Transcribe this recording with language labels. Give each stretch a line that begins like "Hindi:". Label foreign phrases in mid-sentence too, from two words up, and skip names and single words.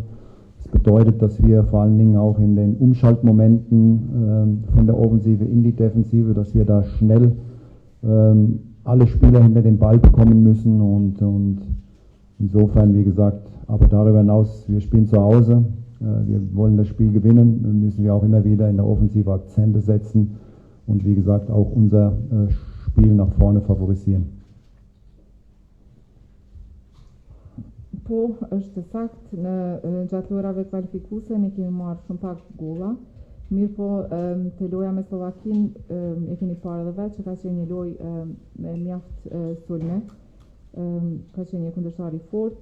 German: Das bedeutet, dass wir vor allen Dingen auch in den Umschaltmomenten von der Offensive in die Defensive, dass wir da schnell alle Spieler hinter den Ball bekommen müssen und insofern, wie gesagt, aber darüber hinaus, wir spielen zu Hause, wir wollen das Spiel gewinnen, dann müssen wir auch immer wieder in der Offensive Akzente setzen und wie gesagt auch unser Spiel nach vorne favorisieren.
Albanian: Po, është sakt, në gjatë lojrave kualifikuese ne kemi marrë shumë pak golla. Mirë po, të loja me Slovakin e keni parë edhe vetë që ka qenë një lojë me mjaft sulme, ka qenë një kundërshtar I fortë.